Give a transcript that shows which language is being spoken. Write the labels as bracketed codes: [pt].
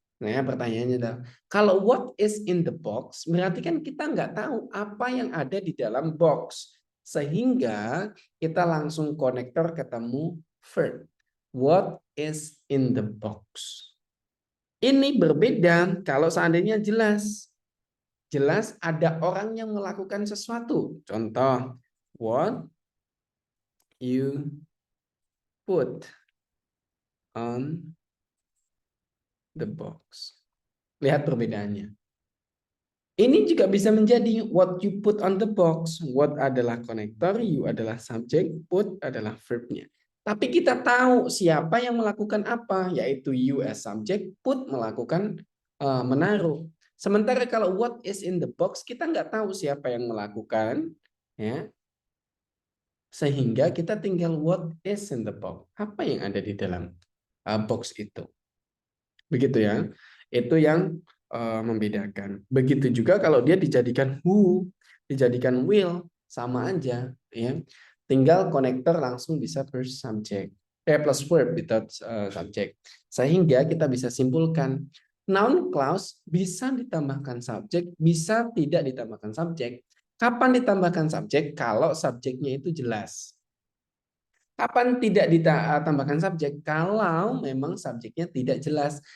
[id] Nah, pertanyaannya adalah, kalau what is in the box, berarti kan kita nggak tahu apa yang ada di dalam box. Sehingga kita langsung konektor ketemu verb. [en] What is in the box? [id] Ini berbeda kalau seandainya jelas. Jelas ada orang yang melakukan sesuatu. Contoh, [en] what you put on the box. [id] Lihat perbedaannya. Ini juga bisa menjadi [en] what you put on the box. [id] What adalah konektor, you adalah subjek, put adalah verbnya. Tapi kita tahu siapa yang melakukan apa, yaitu [en] you as subject, [id] put melakukan menaruh. Sementara kalau [en] what is in the box, [id] kita nggak tahu siapa yang melakukan, ya. Sehingga kita tinggal [en] what is in the box. [id] Apa yang ada di dalam box itu. Begitu ya. Itu yang membedakan. Begitu juga kalau dia dijadikan who, dijadikan will, sama aja. Ya. Tinggal konektor langsung bisa plus subject. [en] Plus verb without subject. [id] Sehingga kita bisa simpulkan noun clause bisa ditambahkan subjek, bisa tidak ditambahkan subjek. Kapan ditambahkan subjek? Kalau subjeknya itu jelas. Kapan tidak ditambahkan subjek? Kalau memang subjeknya tidak jelas.